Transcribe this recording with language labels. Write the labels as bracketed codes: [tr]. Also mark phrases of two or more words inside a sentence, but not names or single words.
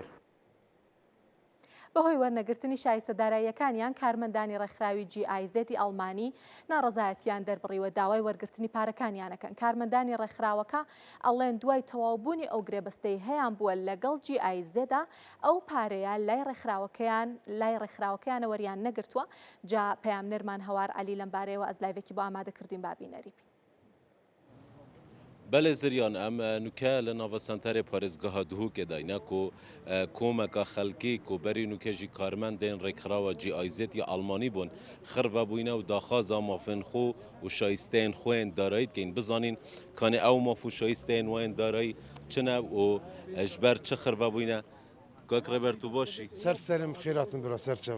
[ckb] بەهۆی وەرنەگرتنی شایستەداراییەکانیان کارمەندانی ڕێکخراوی GIZ ئەڵمانی ناڕەزایەتیان دەربڕیوە داوای وەرگرتنی پارەکانیانەکەن. کارمەندانی ڕێکخراوەکە ئەڵێن دوای تەواوبوونی ئەو گرێبەستەی هەیان بووە لەگەڵ GIZدا ئەو پارەیە لای ڕێکخراوەکەیانە وەریان نەگرتووە. جا پەیامنەرمان هەوار عەلی لەم بارەیەوە ئەزلایڤێکی بۆ ئامادەکردوین بابینەری. [ku] بله زریان ام نوکه لناو سنتر پارێزگاها دوهوک داینا کو کومکا خلکی کو بری نوکه جی کارمندین ڕێکخراوە GIZ یا ئەڵمانی بوون خڕڤە بووینە و داخوازا مافن خو و شایستین خوێن دارایت کەین بزانین کانێ ئەو ماف و شایستین وێن دارایی چنە و ژبەر چه خڕڤە بووینە کاک ڕێبەرتو باشی [ckb] سەرسەرم خێراتم برا سەرچەوە